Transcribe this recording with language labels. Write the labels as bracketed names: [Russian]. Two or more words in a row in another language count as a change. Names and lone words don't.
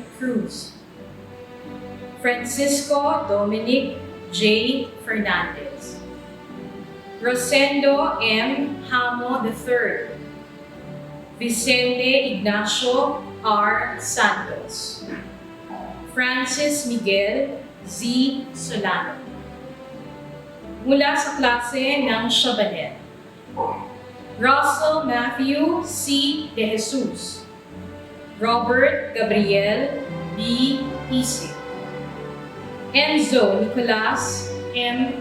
[Filipino] Cruz, Francisco Dominic J. Fernandez, Rosendo M. Hamo III, Vicente Ignacio R. Santos, Francis Miguel Z. Solano. Mula sa klase ng Chabanet, Russell Matthew C. De Jesus, Robert Gabriel B. Isig, Enzo Nicolas M.